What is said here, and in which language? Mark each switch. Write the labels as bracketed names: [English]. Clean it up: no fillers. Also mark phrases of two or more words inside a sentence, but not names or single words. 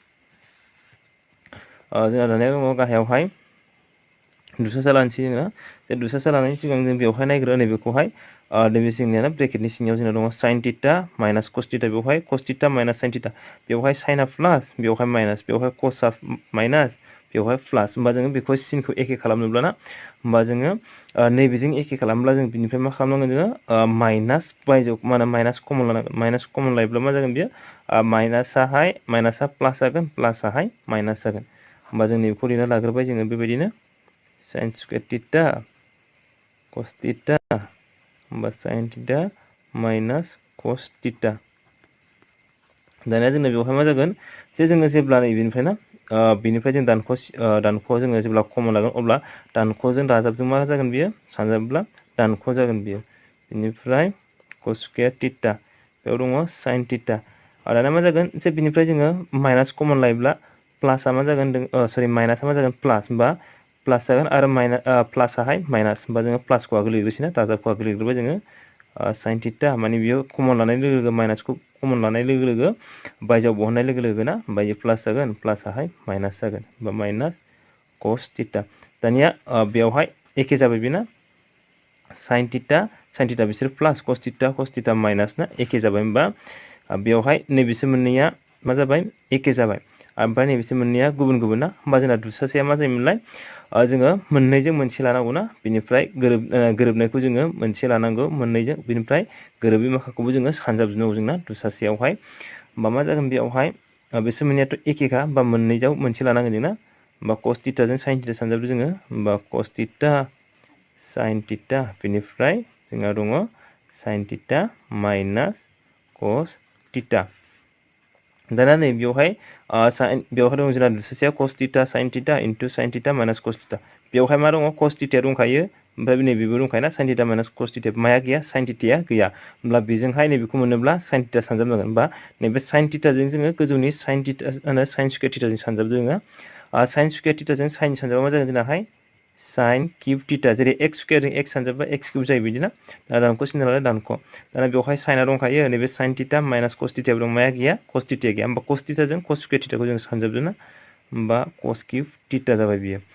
[Bodo] जोंहा दानिया दङ गाहायावहाय दुसासा लानोसै जोङो जे दुसासा लानायनि सिगां जों बेवहाय नायग्रो नैबेखौहाय नैबे जोंनिया ब्रेकेटनि सिङाव जोंना दङ [English] sin theta minus cos theta [Bodo] बेवहाय [English] cos theta minus sin theta [Bodo] बेवहाय sinआ प्लास बेवहाय माइनास बेवहाय cosआ माइनास बेवहाय प्लास होमबा जोङो बेखौ सिनखौ एखे खालामनोब्ला ना होमबा जोङो नैबेजों एखे खालामब्ला जों बिनिफ्राय मा खालामनांगोन जोङो माइनास बायजोआव मा होनो [English] minus common [Bodo] लानांगोन [English] minus common [Bodo] लायोब्ला मा जागोन बेयो माइनासा प्लास जागोन प्लासाहाय माइनास जागोन होमबा जों नैबेखौ लिरना लाग्रोबाय जोङो बेबायदिनो [English] sin square theta cos theta [Bodo] होमबा [English] sin theta minus cos theta [Bodo] दानिया जोंना बेवहाय मा जागोन जे जोङो जेब्ला नैबेनिफ्राय ना बेनिफ्राय जों दानख'आव जोङो जेब्ला कमन लागोन अब्ला दानख'जों दाजाबजों मा जागोन बियो सानजाबब्ला दानख' जागोन बियो बेनिफ्राय [English] cos square theta [Bodo] बेयाव दङ [English] sin theta [Bodo] दाना मा जागोन जे बिनिफ्राय जोङो [English] minus common [Bodo] लायोब्ला प्लासआ मा जागोन सरि माइनासआ मा जागोन प्लास होमबा प्लास जागोन आरो प्लासआहाय माइनास होमबा जोङो प्लासखौ आगोल लिरग्रोसैना दाजाबखौ आगोल लिरग्रोबाय जोङो [English] sin theta [Bodo] माने बियो कमन लानाय लोगो लोगो माइनासखौ कमन लानाय लोगो लोगो बायजोआव बहननाय लोगो लोगो ना होमबा प्लास जागोन प्लासआहाय माइनास जागोन होमबा [English] minus cos theta [Bodo] दानिया बेवहाय एखे जाबाय बेना [English] sin theta [Bodo] बिसोर [English] plus cos theta minus [Bodo] ना एखे जाबाय होमबा बेवहाय नैबेसोर मोननैया मा जाबाय एखे जाबाय ओमफ्राय नैबेसोर मोननैया गुबुन गुबुन ना होमबा जोंना दुसासेया मा जायोमोनलाय जोङो मोननैजों मोनसे लानांगौ ना बिनिफ्राय गोरोबनायखौ जोङो मोनसे लानांगौ मोननैजों बिनिफ्राय गोरोबै माखाखौबो जोङो सानजाबजोबनांगौ जोंना दुसासेयावहाय होमबा मा जागोन बेयावहाय बिसोर मोननैयाथ' एखेखा होमबा मोननैजों मोनसे लानांगोन जोंना होमबा [English] cos theta [Bodo] जों [English] sin theta [Bodo] सानजाबदो जोङो होमबा [English] cos theta sin theta [Bodo] बेनिफ्राय जोंहा दङ [English] sin theta minus cos theta [Bodo] दाना नै बेवहाय दं जोंना दुसासेया [English] cos theta sin theta into sin theta minus cos theta [Bodo] बेवहाय मा दङ [English] cos theta [Bodo] दंखायो ओमफ्राय नैबेबो दंखायोना [English] sin theta minus cos theta [Bodo] माया गैया [English] sin theta [Bodo] गैया होमब्ला बेजोंहाय नैबेखौ मोनोब्ला [English] sin theta [Bodo] सानजाबनांगोन होमबा नैबे [English] sin theta [Bodo] जों जोङो गोजौनि [English] sin theta sin square theta [Bodo] जों सानजाबदो जोङो [English] sin square theta [Bodo] जों sin सानजाबा मा जागोन जोंनाहाय [English] sin cube theta [Bodo] जेरै [English] x square [Bodo] जों x सानजाबा [English] x cube [Bodo] जायो बिदिना दानख' सिन नालाय दानख' दाना बेवहाय sinआ दंखायो नैबे [English] sin theta minus cos theta [Bodo] दं माया गैया [English] cos theta [Bodo] गैया होमबा [English] cos theta [Bodo] जों [English] cos square theta [Bodo] खौ जों सानजाबदो ना होमबा [English] cos cube theta [Bodo] जाबाय बियो